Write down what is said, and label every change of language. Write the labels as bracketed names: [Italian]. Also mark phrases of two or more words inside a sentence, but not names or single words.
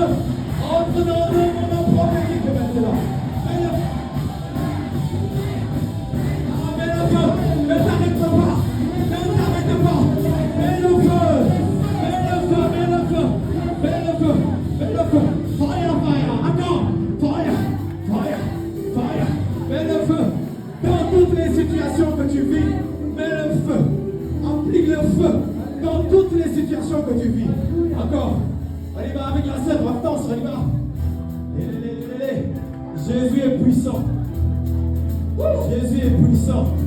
[French] Entre dans mon propre équipe maintenant. Mets le feu. Mets le feu, ne t'arrête pas. Ne t'arrête pas. Mets le feu, mets le feu, mets le feu, mets le feu, mets le feu. [English] Fire, fire, encore. Fire, fire, fire. [French] Mets le feu. Dans toutes les situations que tu vis, mets le feu. Applique le feu. Dans toutes les situations que tu vis. Encore. On y va avec la sœur, Hortense, on y va. Jésus est puissant. Jésus est puissant.